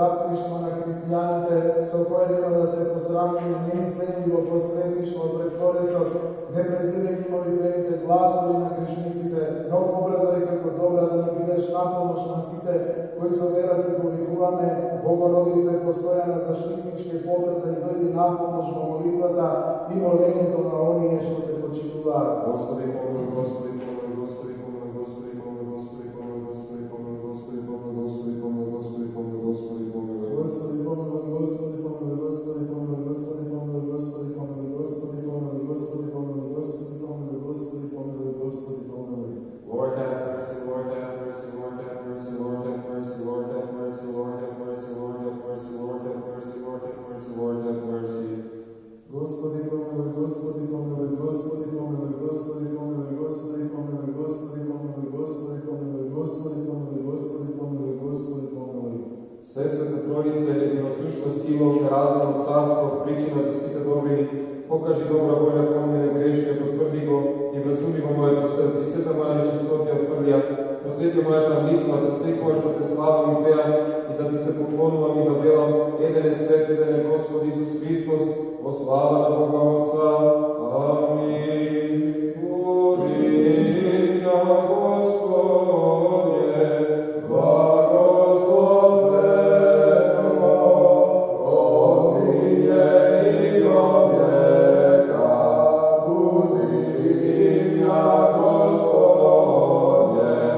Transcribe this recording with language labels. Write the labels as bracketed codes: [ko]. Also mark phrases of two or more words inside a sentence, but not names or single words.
[mk] светништво на христијаните, со које нема да се посрамљује неизгледљиво посветништво пред Творецот, не презирајќи молитвените гласови на грешниците, но побрзај како добра да ни бидеш напомош на сите кои со вера ти повикуваме, Богородице, постојана заштитничке побрзај дојди напомош во молитвата и молењето на оние што те почитуваат. Господи, помилуј, Господи, помилуј, Господи, помилуј, Господи, помилуј, Господи, помилуј, Господи, помилуј, Господи, помилуј, Господи, помилуј, Господи, помилуј, Господи, помилуј. Господи, помилуј, Господи, помилуј, Господи, помилуј, Господи, помилуј, Господи, помилуј, Господи, помилуј, [cu] Господи, помилуй, Господи, помилуй, Господи, помилуй, Господи, помилуй. [en] Lord have mercy, Lord have mercy, Lord have mercy, Lord have mercy, Lord have mercy, Lord have mercy, Lord have mercy, Lord have mercy, Lord have mercy, Lord have mercy. [cu] Господи, помилуй, Господи, помилуй, Господи, помилуй, Господи, помилуй, Господи, помилуй, Господи, помилуй, Господи, помилуй, Господи, помилуй, Господи, помилуй, Господи, помилуй. [mk] Все света Троице, единосущно сило, неразделно царство, причина за сите добрини, покажи добра воля кон мене грешния, потврди го и вразуми во моето срце, сета моја нечистотија отврдија, просвети мојата мисла, да секоја што те славам и пеам, и да ти се поклонувам и да велам, еден е свет, еден е Господ Исус Христос, во слава на Бога Отца. Амин. [cu] Божия Господе, благословено, от нине и до века, буди имя Господне,